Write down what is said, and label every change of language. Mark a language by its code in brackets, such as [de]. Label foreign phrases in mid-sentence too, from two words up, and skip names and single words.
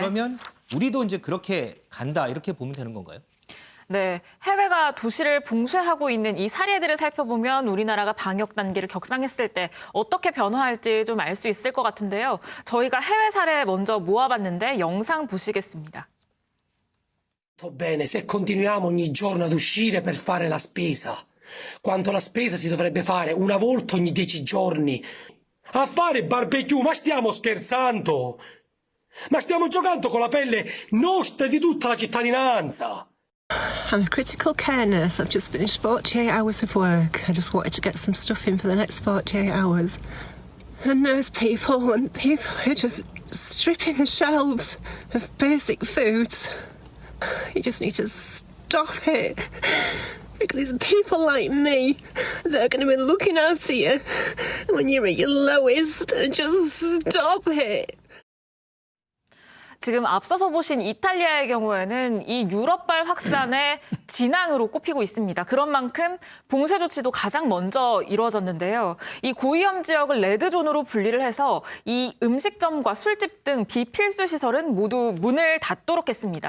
[ko] 그러면 우리도 이제 그렇게 간다 이렇게 보면 되는 건가요? 네, 해외가 도시를 봉쇄하고 있는 이 사례들을 살펴보면 우리나라가 방역 단계를 격상했을 때 어떻게 변화할지 좀 알 수 있을 것 같은데요. 저희가 해외 사례 먼저 모아봤는데 영상 보시겠습니다. [it] Bene, se continuiamo ogni giorno ad uscire per fare la spesa, quanto la spesa si dovrebbe fare una volta ogni 10 giorni. A fare barbecue, ma stiamo scherzando? Ma stiamo giocando con la pelle nostra e di tutta la cittadinanza. [en] I'm a critical care nurse. I've just finished 48 hours of work. I just wanted to get some stuff in for the next 48 hours. And nurse people and people are just stripping the shelves of basic foods. You just need to stop it. Because it's people like me that are going to be looking after you when you're at your lowest. And just stop it. [ko] 지금 앞서서 보신 이탈리아의 경우에는 이 유럽발 확산의 진앙으로 꼽히고 있습니다. 그런 만큼 봉쇄 조치도 가장 먼저 이루어졌는데요. 이 고위험 지역을 레드존으로 분리를 해서 이 음식점과 술집 등 비필수 시설은 모두 문을 닫도록 했습니다.